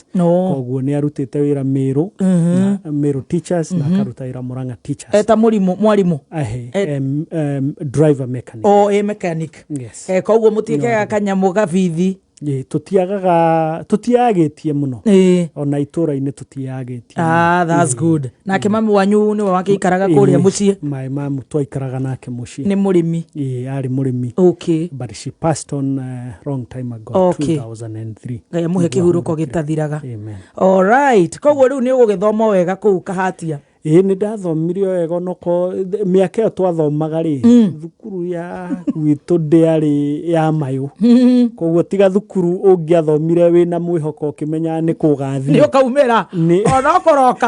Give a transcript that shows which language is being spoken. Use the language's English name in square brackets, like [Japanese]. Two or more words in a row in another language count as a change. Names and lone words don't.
[Kikuyu] Koguo nĩ arutĩte wĩra Meru teachers na akaruta wĩra Murang'a teachers. Eta mwarimũ? [English] Driver mechanic. Mechanic. Yes. [Kikuyu] Koguo mũtiĩkaga kanyamũ gabithi? Tutiagĩtie mũno. Ona itũra-inĩ tutiagĩtie. [English] That's good. [Kikuyu] Nake mami wanyu nĩwe wakĩikaraga kũrĩa mũciĩ? [English] My mom [Kikuyu] twaikaraga nake mũciĩ. Nĩ mũrĩmi? Arĩ mũrĩmi. [English] Okay. But she passed on long time ago, 2003. [Kikuyu] Ngai amũhe kĩhurũko gĩtathiraga. [English] Amen. All right. [Kikuyu] Koguo rĩu nĩ ũgũgĩthoma wega kũu Kahatia? Nĩ ndathomirio wega noko mĩaka ĩyo twathomaga thukuru ya gwitũ ndĩarĩ ya mayũ. Koguo tiga thukuru ũngĩathomire wĩna mwĩhoko ũkĩmenya nĩ kũgathiĩ. Nĩ ũkaumĩra? Ona ũkoroka?